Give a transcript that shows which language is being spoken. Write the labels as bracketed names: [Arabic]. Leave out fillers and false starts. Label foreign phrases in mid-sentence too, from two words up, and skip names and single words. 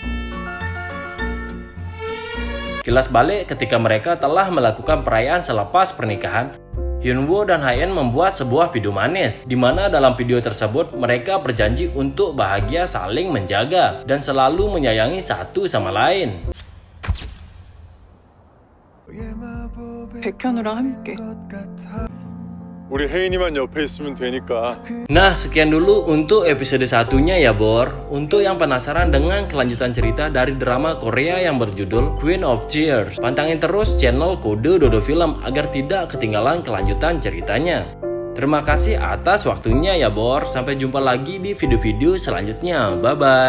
[Indonesian] Kilas balik ketika mereka telah melakukan perayaan selepas pernikahan, Hyunwoo dan Hae-in membuat sebuah video manis, di mana dalam video tersebut mereka berjanji untuk bahagia saling menjaga dan selalu menyayangi satu sama lain. [Korean] 백현우랑 함께. 우리 혜인이만 옆에 있으면 되니까. [Indonesian] Nah, sekian dulu untuk episode satunya ya Bor. Untuk yang penasaran dengan kelanjutan cerita dari drama Korea yang berjudul Queen of Tears, pantangin terus channel Kode Dodo Film agar tidak ketinggalan kelanjutan ceritanya. Terima kasih atas waktunya ya Bor. Sampai jumpa lagi di video-video selanjutnya.